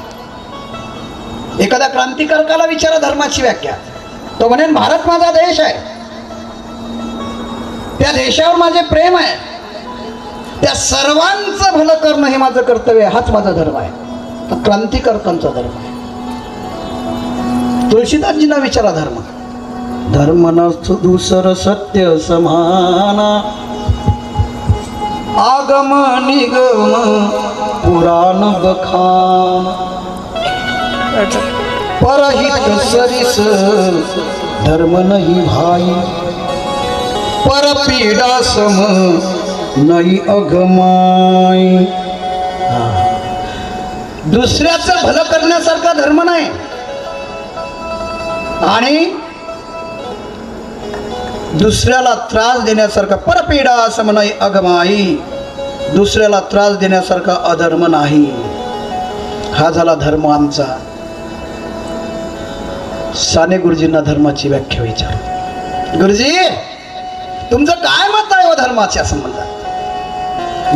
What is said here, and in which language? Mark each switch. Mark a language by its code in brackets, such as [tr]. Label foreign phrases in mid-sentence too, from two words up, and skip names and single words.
[mr] एखाद्या क्रांतिकारकाला विचारा धर्माची व्याख्या, तो म्हणेन भारत माझा देश आहे, त्या देशावर माझे प्रेम आहे, त्या सर्वांचं भलं करणं हे माझं कर्तव्य आहे, हाच माझा धर्म आहे. तो क्रांतिकारकांचा धर्म आहे. तुळशीदासजींना विचारा धर्म, [hi] धर्म नसतो दुसर सत्य समाना, आगम निगम पुराण बखान, परहित सरिस धर्म नहीं भाई, परपीडा सम नहीं अगमाई. [mr] दुसऱ्याचं भलं करण्यासारखा धर्म नाही आणि दुसऱ्याला त्रास देण्यासारखा, [hi] परपीडा सम नहीं अगमाई, [mr] दुसऱ्याला त्रास देण्यासारखा अधर्म नाही. हा झाला धर्म आमचा. साने गुरुजींना धर्माची व्याख्या विचार, गुरुजी तुमचं काय मत आहे व धर्माच्या संबंधात?